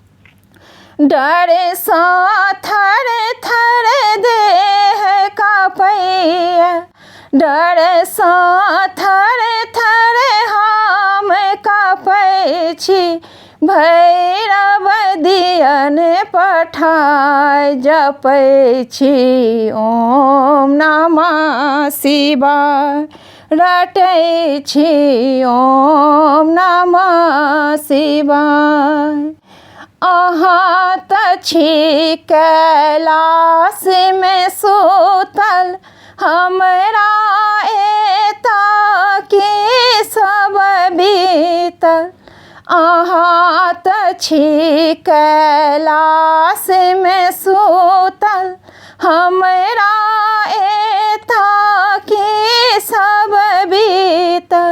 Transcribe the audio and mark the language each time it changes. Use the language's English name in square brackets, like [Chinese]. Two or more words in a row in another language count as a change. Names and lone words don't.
[Maithili] डर सँ थर थर देह काँपैया डर सँ थर थर हम काँपै छी भैरव दियन पठाय जपै छी [Sanskrit] ओम नमः शिवाय [Maithili] रटै छी [Sanskrit] ओम नमः शिवाय। [Maithili] अहाँ तऽ छी कैलाश में सुतल हमरा एता की सब बीतल। अहाँ तऽ छी कैलाश में सुतल हमरा एता की सब बीतल।